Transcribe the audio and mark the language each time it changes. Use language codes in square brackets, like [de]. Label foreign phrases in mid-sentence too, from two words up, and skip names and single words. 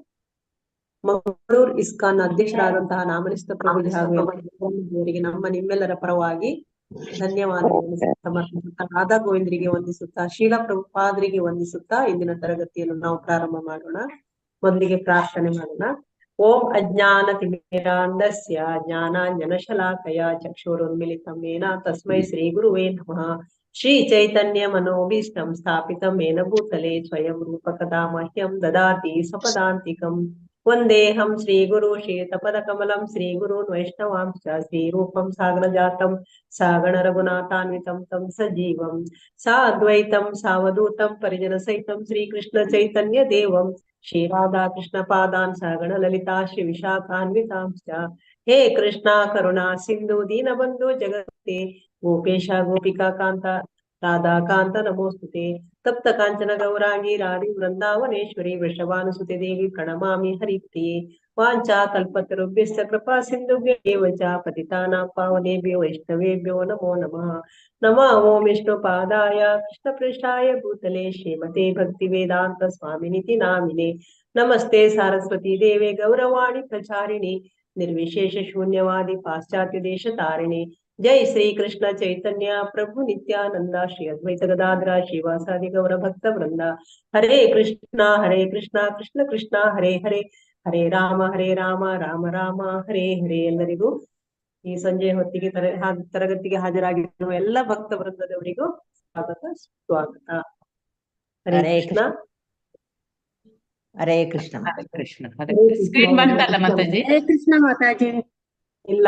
[kn] ಮಂಗಳೂರು ಇಸ್ಕಾನ್ ಅಧ್ಯಕ್ಷರಾದಂತಹ ನಾಮನಿಷ್ಠ ಪ್ರಭುಜಿ ಹಾಗೂ ಅವರಿಗೆ ನಮ್ಮ ನಿಮ್ಮೆಲ್ಲರ ಪರವಾಗಿ ಧನ್ಯವಾದಗಳನ್ನು ಸಮರ್ಪಿಸುತ್ತಾ, ರಾಧಾ ಗೋವಿಂದರಿಗೆ ವಂದಿಸುತ್ತಾ, ಶೀಲಾ ಪ್ರಭುಪಾದರಿಗೆ ವಂದಿಸುತ್ತಾ ಇಂದಿನ ತರಗತಿಯನ್ನು ನಾವು ಪ್ರಾರಂಭ ಮಾಡೋಣ. ಮೊದಲಿಗೆ ಪ್ರಾರ್ಥನೆ ಮಾಡೋಣ. [sa] ಓಂ ಅಜ್ಞಾನ ತಿಮಿರಾಂಧಸ್ಯ ಜ್ಞಾನಾಂಜನಶಲಾಕಯ ಚಕ್ಷುರುನ್ಮಿಲಿತಂ ಯೇನ ತಸ್ಮೈ ಶ್ರೀ ಗುರುವೇ ನಮಃ. ಶ್ರೀ ಚೈತನ್ಯ ಮನೋಭೀಷ್ಟಂ ಸ್ಥಾಪಿತಂ ಯೇನ ಭೂತಲೆ ಸ್ವಯಂ ರೂಪ ಕದಾ ಮಹ್ಯಂ ದದಾತಿ ಸ್ವಪದಾಂತಿಕಂ. ವಂದೇಹಂ ಶ್ರೀ ಗುರು ಶ್ರೀತಪದ ಕಮಲಂ ಶ್ರೀ ಗುರುನ್ ವೈಷ್ಣವಾಂಶ್ಚ ಶ್ರೀ ರೂಪಂ ಸಾಗರ ಜಾತಂ ಸಾಗಣ ರಘುನಾಥಾನ್ವಿತಂ ತಂ ಸಜೀವಂ ಸಾದ್ವೈತಂ ಸಾವಧೂತಂ ಪರಿಜನ ಸಹಿತಂ ಶ್ರೀ ಕೃಷ್ಣ ಚೈತನ್ಯ ದೇವಂ ಶ್ರೀ ರಾಧಾ ಕೃಷ್ಣ ಪಾದಾನ್ ಸಾಗಣ ಲಲಿತಾ ಶ್ರೀ ವಿಶಾಖಾನ್ವಿತಾಂಶ್ಚ. ಹೇ ಕೃಷ್ಣ ಕರುಣಾ ಸಿಂಧು ದೀನಬಂಧು ಜಗತ್ತೆ ಗೋಪೇಶ ಗೋಪಿಕಾ ಕಾಂತ ರಾಧಾ ಕಾಂತ ನಮೋಸ್ತುತೆ. ತಪ್ತ ಕಾಂಚನ ಗೌರಾಂಗಿ ರಾಧಿ ವೃಂದಾವನೇಶ್ವರಿ ವೃಷಭಾನುಸುತೆ ದೇವಿ ಪ್ರಣಮಾಮಿ ಹರಿಪ್ರಿಯೆ. ವಾಂಚಾ ಕಲ್ಪತರುಭ್ಯಶ್ಚ ಕೃಪಾ ಸಿಂಧುಭ್ಯೇವ ಚ ಪತಿತಾನಾಂ ಪಾವನೇಭ್ಯೋ ವೈಷ್ಣವೇಭ್ಯೋ ನಮೋ ನಮಃ. ನಮೋ ವಿಷ್ಣು ಪಾದಾಯ ಕೃಷ್ಣ ಪೃಷ್ಠಾಯ ಭೂತಲೆ ಶ್ರೀಮತೆ ಭಕ್ತಿ ವೇದಾಂತ ಸ್ವಾಮಿನಿತಿ ನಾಮಿನೆ. ನಮಸ್ತೆ ಸಾರಸ್ವತಿ ದೇವೆ ಗೌರವಾಣಿ ಪ್ರಚಾರಿಣಿ ನಿರ್ವಿಶೇಷ ಶೂನ್ಯವಾದಿ ಪಾಶ್ಚಾತ್ಯ ದೇಶ ತಾರಿಣಿ. ಜೈ ಶ್ರೀ ಕೃಷ್ಣ ಚೈತನ್ಯ ಪ್ರಭು ನಿತ್ಯಾನಂದ ಶ್ರೀ ಅದ್ವೈತ ಗದಾಧರ ಶ್ರೀವಾಸಾದಿ ಗೌರ ಭಕ್ತ ವೃಂದ. ಹರೇ ಕೃಷ್ಣ ಕೃಷ್ಣ ಕೃಷ್ಣ ಹರೇ ಹರೇ, ಹರೇ ರಾಮ ರಾಮ ರಾಮ ಹರೇ ಹರೇ. [kn] ಎಲ್ಲರಿಗೂ ಈ ಸಂಜೆ ಹೊತ್ತಿಗೆ ತರಗತಿಗೆ ಹಾಜರಾಗಿರುವ ಎಲ್ಲ ಭಕ್ತ ವೃಂದದವರಿಗೂ ಸ್ವಾಗತ, ಸ್ವಾಗತ. ಹರೇ ಕೃಷ್ಣ ಹರೇ ಕೃಷ್ಣ. ಹರೇ ಕೃಷ್ಣ. ಸ್ಕ್ರೀನ್ ಬಂತಲ್ಲ ಮಾತಾಜಿ? ಹರೇ ಕೃಷ್ಣ ಮಾತಾಜಿ. ಇಲ್ಲ,